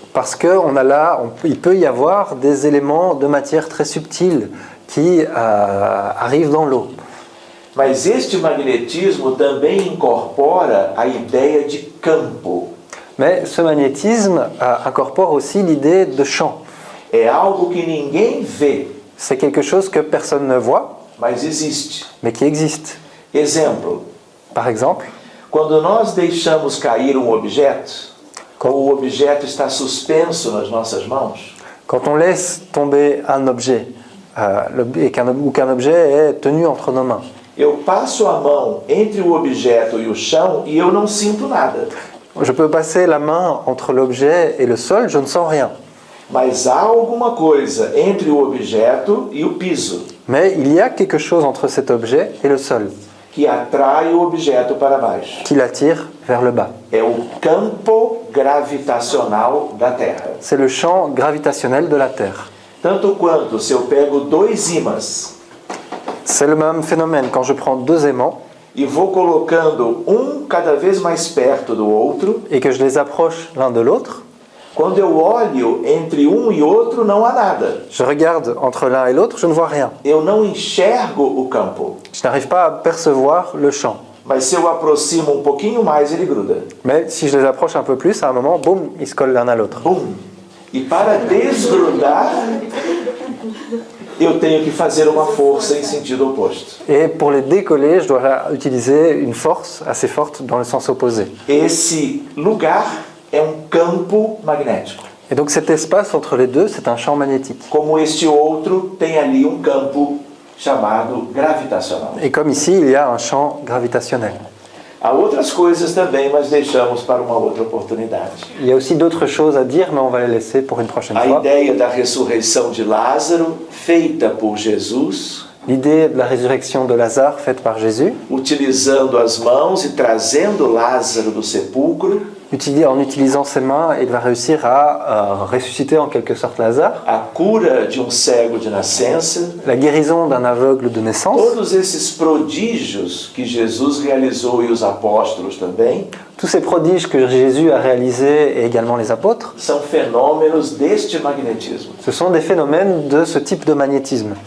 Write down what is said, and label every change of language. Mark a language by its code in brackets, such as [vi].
[fr] parce qu'on a là, il peut y avoir des éléments de matière très subtils qui arrivent dans l'eau. [pt] Mas este magnetismo também incorpora a ideia de campo. [fr] Mais ce magnétisme incorpore aussi l'idée de champ. [pt] É algo que ninguém vê, [fr] C'est quelque chose que personne ne voit, [pt] mas existe. [fr] mais qui existe. [pt] Exemplo, [fr] Par exemple, [pt] quando nós deixamos cair um objeto, ou o objeto está suspenso nas nossas mãos, [fr] quand on laisse tomber un objet, ou qu'un objet est tenu entre nos mains, [pt] eu passo a mão entre o objeto e o chão e eu não sinto nada. [fr] je peux passer la main entre l'objet et le sol, je ne sens rien. [pt] Mas há alguma coisa entre o objeto e o piso [fr] Mais il y a quelque chose entre cet objet et le sol [pt] que atrai o objeto para baixo. [fr] qui l'attire vers le bas. [pt] É o campo gravitacional da Terra. [fr] C'est le champ gravitationnel de la Terre. [pt] Tanto quanto se eu pego dois ímãs [fr] C'est le même phénomène quand je prends deux aimants [pt] e vou colocando cada vez mais perto do outro, [fr] et que je les approche l'un de l'autre, [pt] quando eu olho entre e outro não há nada. [fr] je regarde entre l'un et l'autre, je ne vois rien. [pt] Eu não enxergo o campo, [fr] Je n'arrive pas à percevoir le champ. [pt] mas se eu aproximo pouquinho mais ele gruda. [fr] Mais si je les approche un peu plus, à un moment, boum, ils se collent l'un à l'autre. Bum! [pt] E para desgrudar, eu tenho que fazer uma força em sentido oposto. [fr] Et pour les décoller, je dois utiliser une force assez forte dans le sens opposé. [pt] Esse lugar é campo magnético. [fr] Et donc cet espace entre les deux, c'est un champ magnétique. [pt] Como este outro tem ali campo chamado gravitacional. [fr] Et comme ici, il y a un champ gravitationnel. [pt] Há outras coisas também, mas deixamos para uma outra oportunidade. [fr] Il y a aussi d'autres choses à dire, mais on va les laisser pour une prochaine [pt] A [fr] fois. [pt] ideia da ressurreição de Lázaro, feita por Jesus, [fr] L'idée de la résurrection de Lazare faite par Jésus, [pt] utilizando as mãos e trazendo Lázaro do sepulcro, [fr] en utilisant ses mains, il va réussir à ressusciter en quelque sorte Lazare. [pt] a cura de cego de nascença, [fr] La guérison d'un aveugle de naissance. [pt] todos esses prodígios que Jesus realizou e os apóstolos também, [fr] Tous ces prodiges que Jésus a réalisés et également les apôtres, [pt] são fenômenos deste magnetismo. [fr] ce sont des phénomènes de ce type de magnétisme.